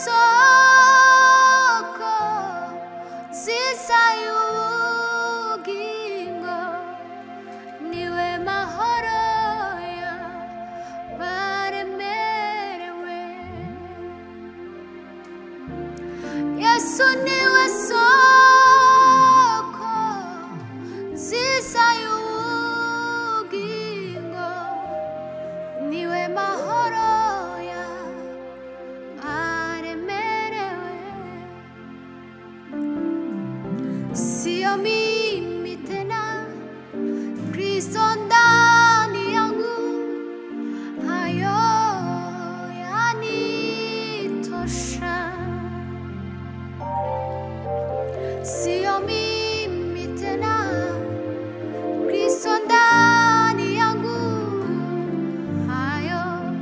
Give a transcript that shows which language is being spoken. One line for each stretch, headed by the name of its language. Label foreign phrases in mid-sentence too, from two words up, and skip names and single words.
Kinyarwanda: soko nziza y'ubugingo niwe mahoro y'abaremerewe Yesu niwe soko nziza y'ubugingo niwe mahoro y'abaremerewe
Swahili: sio mimi tena Kristo ndani yangu hayo yanitosha sio mimi tena Kristo ndani yangu hayo